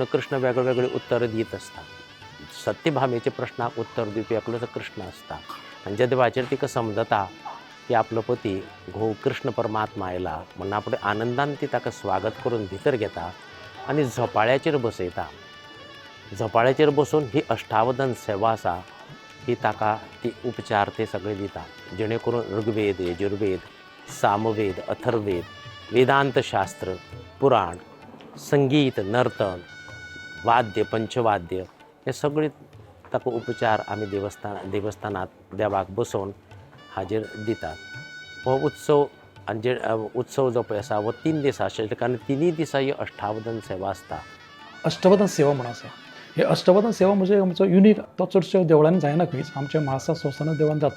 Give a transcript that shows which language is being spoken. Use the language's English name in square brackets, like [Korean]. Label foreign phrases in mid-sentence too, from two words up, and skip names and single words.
[Konkani] कृष्ण वेगळे वेगळे उत्तर दित आसता सत्यभामेच्या प्रश्नाक उत्तर दिवपी एकलोच कृष्ण आसता आनी ज्या देवाचेर तिका समजता की आपलो पती घोव कृष्ण परमात्मा आयला म्हणून आपणे आनंदान ती ताका स्वागत करून भितर घेता आनी झोपाळ्याचेर बसयता झोपाळ्याचेर बसून ही अष्टावधान सेवा आसा ही ताका ती उपचार ते सगळे दिता जेणे करून ऋग्वेद यजुर्वेद सामवेद अथर्ववेद वेदांत शास्त्र पुराण संगीत नर्तन वाद्य पंचवाद्य हे सगळे ताका उपचार आमी देवस्थानात देवाक बसोवन हाजेर दितात हो उत्सव आनी जे उत्सव जो पळय आसा हो 3 दीस आशिल्ले कारण 3 दिसा ही अष्टावधान सेवा आसता. अष्टवधान सेवा म्हणून आसा हे अष्टवधान सेवा म्हणजे आमचो युनीक तो चडश्यो देवळांनी जायना खंयच आमच्या म्हाळसा संस्थान देवळान जाता